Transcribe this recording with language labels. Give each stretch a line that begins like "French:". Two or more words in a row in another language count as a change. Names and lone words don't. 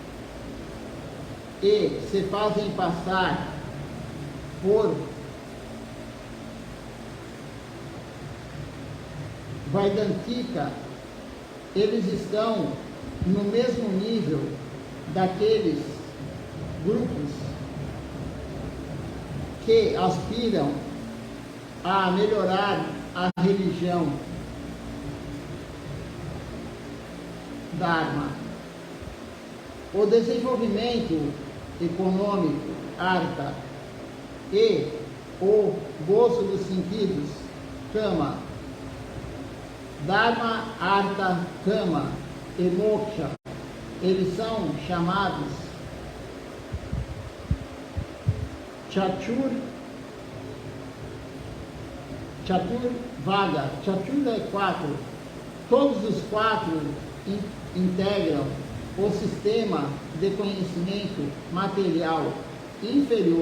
Portuguese: e se fazem passar por Vaidantika, eles estão no mesmo nível daqueles grupos que aspiram a melhorar a religião Dharma. O desenvolvimento econômico, artha, e o gozo dos sentidos,
Sanskrit: kama, Dharma, artha, kama
Portuguese: e moksha, eles são chamados Chaturvaga. Chatur é 4. Todos os 4 integram o sistema de conhecimento material inferior.